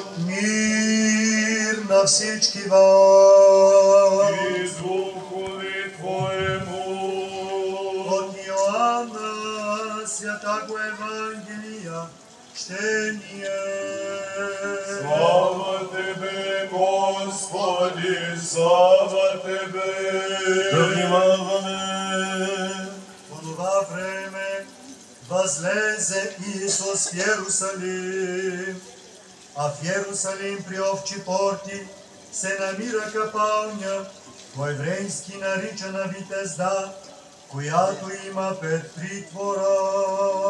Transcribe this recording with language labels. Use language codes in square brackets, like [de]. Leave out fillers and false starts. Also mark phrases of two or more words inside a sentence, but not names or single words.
[bg] Мир на всички вас. [cu] И духове Твоему. От Иоанна Святого Евангелия чтение. Слава Тебе, Господи, слава Тебе. [bg] Да внимаваме. В това време възлезе Исус в Иерусалим, а в Иерусалим при овчи порти се намира капалня, по-еврейски наричана Витезда, която има 5 притвора.